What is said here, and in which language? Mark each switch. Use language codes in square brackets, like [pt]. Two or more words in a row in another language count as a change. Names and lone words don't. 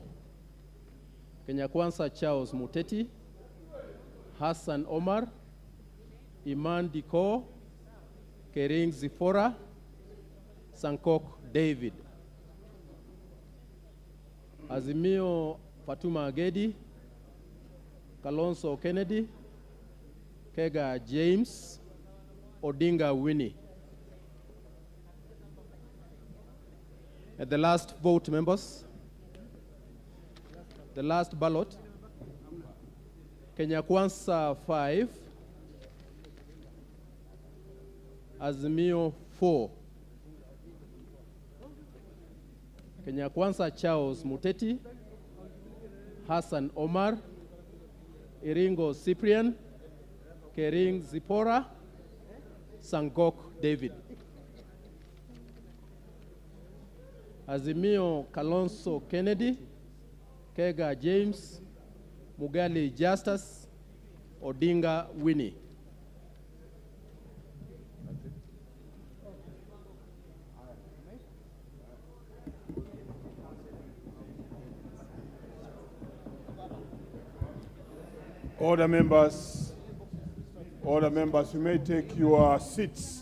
[en] Kenya Kwanza Charles Muteti, Hassan Omar, Iman Diko, Kering Zipora, Sankok David. Azimio Fatuma Gedi, Kalonzo Kennedy, Kega James, Odinga Winnie. At the last vote, members, the last ballot, Kenya Kwanza 5, Azimio 4. Kenya Kwanza Charles Muteti, Hassan Omar, Iringo Cyprian, Kering Zipora, Sangok David. Azimio Kalonzo Kennedy, Kega James, Mugali Justus, Odinga Winnie. Order members, you may take your seats.